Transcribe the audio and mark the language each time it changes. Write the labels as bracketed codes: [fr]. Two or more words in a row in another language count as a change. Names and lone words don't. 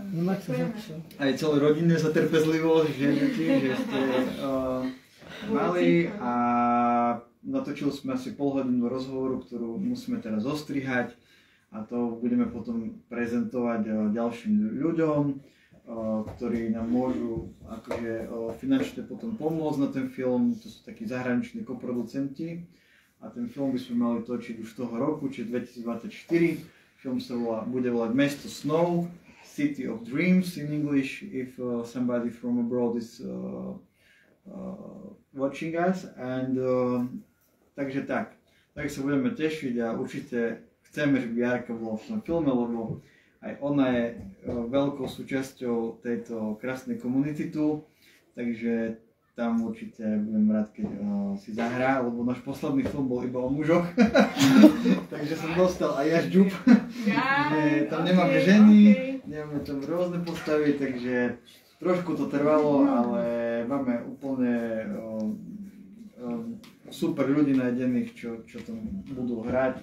[sk] Aj celé rodine za trpezlivosť, že ste mali a natočili sme asi polhodinu rozhovoru, ktorú musíme teraz zostrihať a to budeme potom prezentovať ďalším ľuďom, ktorí nám môžu akože finančne potom pomôcť na ten film. To sú takí zahraniční koproducenti a ten film by sme mali točiť už toho roku, čiže 2024. Film sa bude volať Mesto snov, [en] City of Dreams in English, if somebody from abroad is watching us. [sk] And takže tak sa budeme tešiť a určite chceme, že by Jarka bola v tom filme, lebo aj ona je veľkou súčasťou tejto krásnej komunity tu, takže tam určite budem rád, keď si zahrá, lebo náš posledný film bol iba o mužoch, takže som dostal aj ja žďub, že tam nemáme ženy, nemáme tam rôzne postavy, takže trošku to trvalo, ale máme úplne super ľudí nájdených, čo tam budú hrať.